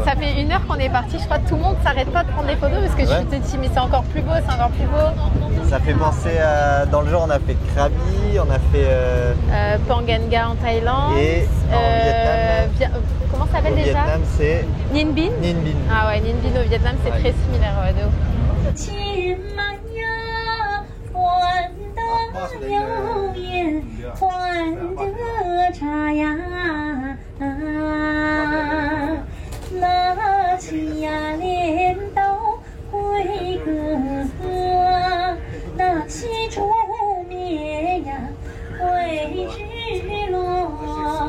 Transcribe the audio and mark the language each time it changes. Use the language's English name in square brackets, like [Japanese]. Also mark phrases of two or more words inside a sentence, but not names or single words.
[French] Ça fait 1 heure qu'on est parti, je crois que tout le monde s'arrête pas de prendre des photos parce que je te dis, mais c'est encore plus beau, c'est encore plus beau. Ça fait penser à. Dans le genre, on a fait Krabi, on a fait. Panganga en Thaïlande. Et en Vietnam. Comment ça s'appelle déjà? Vietnam, c'est. Ninh Binh. Ninh Binh. Ah ouais, Ninh Binh au Vietnam, c'est très similaire, de ouf. [Chinese] 摇曳换得茶呀，拿起呀镰刀挥戈，拿起锄灭呀为日落。